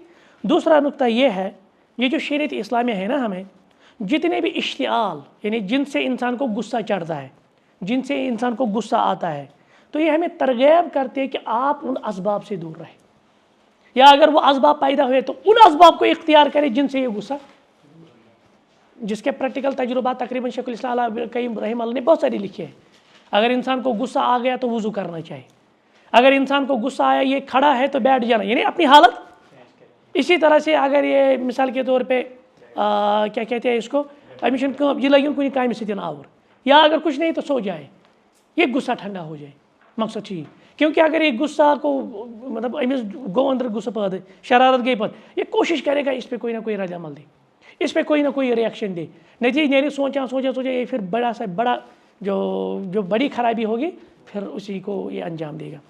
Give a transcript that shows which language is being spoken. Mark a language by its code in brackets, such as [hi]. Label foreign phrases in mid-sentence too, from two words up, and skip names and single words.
[ur] دوسرا نقطہ یہ ہے، یہ جو شریعت اسلامیہ ہے نا، ہمیں جتنے بھی اشتعال یعنی جن سے انسان کو غصہ چڑھتا ہے، جن سے انسان کو غصہ آتا ہے، تو یہ ہمیں ترغیب کرتے ہیں کہ آپ ان اسباب سے دور رہیں، یا اگر وہ اسباب پیدا ہوئے تو ان اسباب کو اختیار کریں جن سے یہ غصہ، جس کے پریکٹیکل تجربات تقریباً شیخ الاسلام ابن القیم رحمہ اللہ نے بہت ساری لکھے ہیں۔ اگر انسان کو غصہ آ گیا تو وضو کرنا چاہیے، اگر انسان کو غصہ آیا یہ کھڑا ہے تو بیٹھ جانا، یعنی اپنی حالت۔ اسی طرح سے اگر یہ مثال کے طور پہ کیا کہتے ہیں اس کو، [ks] یہ لگن کنی کامہ سۭتۍ آور، [ur] یا اگر کچھ نہیں تو سو جائے، یہ غصہ ٹھنڈا ہو جائے، مقصد ٹھیک۔ کیونکہ اگر یہ غصہ کو مطلب [ks] امس گو اندر غصہ پید، شرارت گئی پت، [ur] یہ کوشش کرے گا اس پہ کوئی نہ کوئی رد عمل دے، اس پہ کوئی نہ کوئی ریئیکشن دے، نتیجہ نیرے سوچا یہ پھر بڑا سا بڑا جو بڑی خرابی ہوگی پھر اسی کو یہ انجام دے گا۔